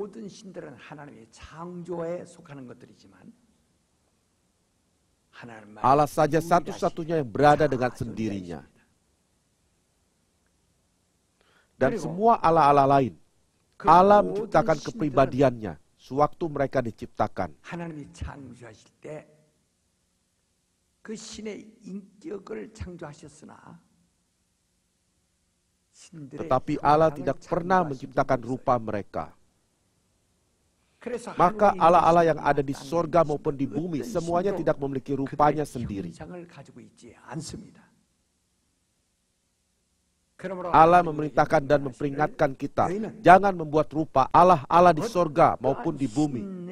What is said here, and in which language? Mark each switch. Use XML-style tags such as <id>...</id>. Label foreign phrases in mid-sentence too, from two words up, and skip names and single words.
<id>Allah saja satu-satunya yang berada dengan sendirinya. Dan semua Allah-Allah lain, Allah menciptakan kepribadiannya sewaktu mereka diciptakan.</id> <ko>그 신의 인격을 창조하셨으나</ko> <id>Tetapi Allah tidak pernah menciptakan rupa mereka. Maka Allah-Allah yang ada di sorga maupun di bumi semuanya tidak memiliki rupanya sendiri. Allah memerintahkan dan memperingatkan kita, jangan membuat rupa Allah-Allah di sorga maupun di bumi.</id>